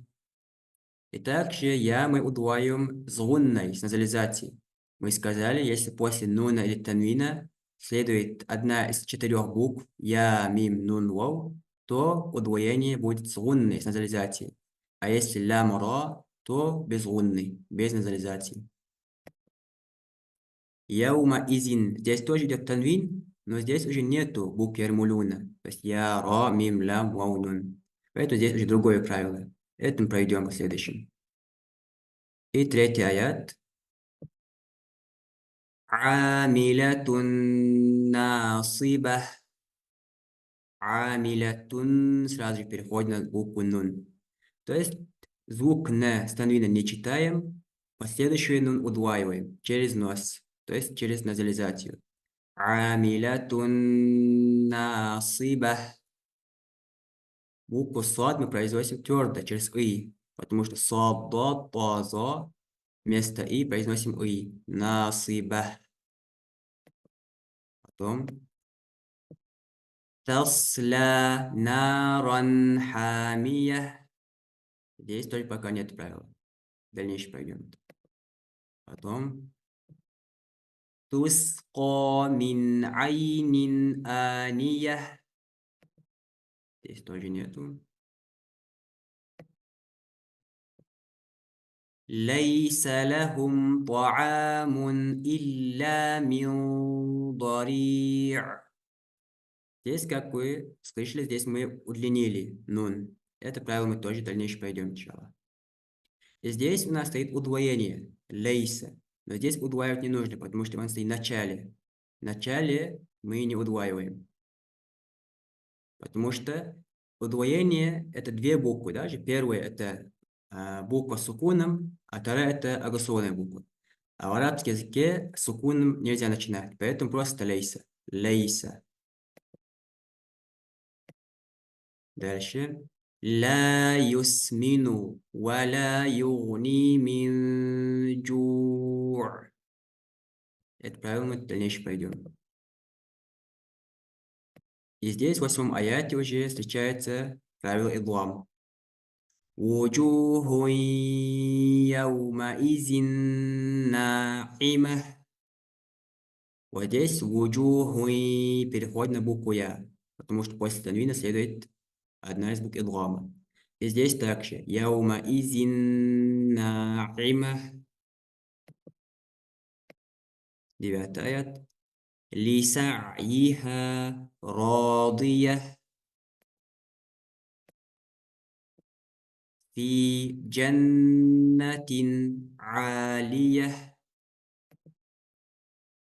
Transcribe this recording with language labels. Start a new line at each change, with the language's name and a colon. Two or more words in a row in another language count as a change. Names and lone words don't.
Russian: И также Я мы удваиваем с гунной, с назализацией. Мы сказали, если после нуна или танвина следует одна из 4 букв Я, Мим, Нун, Вау, то удвоение будет с гунной, с назализацией. А если Лям, Ра, то без гунны, без назализации.
Arabic: يومئذ.
Russian: Здесь тоже идет танвин, но здесь уже нету букв Ярмулюна. То есть Я, Ра, Мим, Лям, Вау, Нун. Поэтому здесь уже другое правило. Это мы пройдем в следующем. И третий аят.
Arabic: عاملة ناصبة. Амилятун.
Russian: Сразу же переходим на букву Нун. То есть звук Н с танвина не читаем, последующий Нун удваиваем через нос, то есть через назализацию.
Arabic: عاملة ناصبة.
Russian: Букву Сад мы произносим твердо, через И, потому что Сад, Дот, Та, За. Вместо И произносим И. Насиба.
Arabic: Потом تصلى نارا حامية.
Russian: Здесь тоже пока нет правила. Дальнейшее пройдем. Потом
Arabic: تسقى من عين آنية.
Russian: Здесь тоже нету.
Arabic: ليس لهم طعام إلا من ضريع.
Russian: Здесь, как вы слышали, здесь мы удлинили нун. Это правило мы тоже дальнейшее пройдем сначала. И здесь у нас стоит удвоение, лейса. Но здесь удваивать не нужно, потому что он стоит в начале. В начале мы не удваиваем. Потому что удвоение – это 2 буквы. Даже первая – это буква с сукуном, а вторая – это агационная буква. А в арабском языке с сукуном нельзя начинать, поэтому просто лейса. Лейса. Дальше.
Arabic: لا يسمن ولا يغني من جوع.
Russian: Это правило мы дальнейшее пойдем. И здесь в 8 аяте уже встречается правило идлам.
Arabic: وجوه يومئذ ناعمة.
Russian: Вот здесь وجوه переходит на букву Я, потому что после танвина следует одна из букв идлама. И здесь также
Arabic: يومئذ ناعمة.
Russian: 9 аят.
Arabic: لسعيها راضية في جنة عالية.